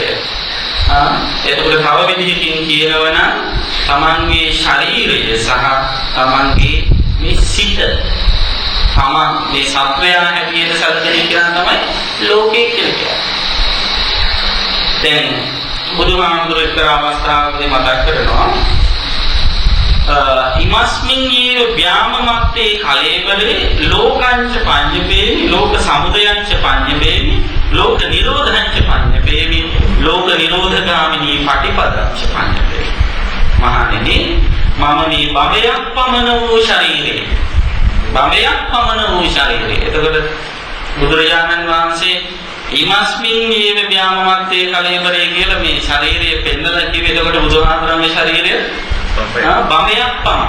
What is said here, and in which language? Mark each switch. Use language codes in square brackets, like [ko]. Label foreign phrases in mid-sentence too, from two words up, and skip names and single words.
[si] එතකොට තව විදිහකින් කියනවනම් තමන්ගේ ශරීරය සහ තමන්ගේ මේ සිත තමන් මේ සත්වයා හැටියට සැලකෙන එක තමයි ලෝකය කියලා කියන්නේ. දැන් බුදුහාමුදුරුවෝ එක්තරා අවස්ථාවකදී මතක් කරනවා [pi] ඉමස්මින් යේ ව්‍යාමමත්තේ කලේබලේ ලෝකංච පඤ්ඤපේමි ලෝක සමුදයංච පඤ්ඤපේමි ලෝක නිරෝධංච පඤ්ඤපේමි ලෝක නිරෝධගාමිනී පටිපදංච පඤ්ඤපේමි. [si] මහණෙනි මම මේ භවයක් පමණ වූ ශරීරේ එතකොට බුදුරජාණන් වහන්සේ [pi] ඉමස්මින් යේ ව්‍යාමමත්තේ කලේබලේ [si] කියලා මේ ශරීරය පෙන්නලා කිව්වේ. එතකොට බුදුහාමුදුරන්ගේ ශරීරය බඹයක් පමණ.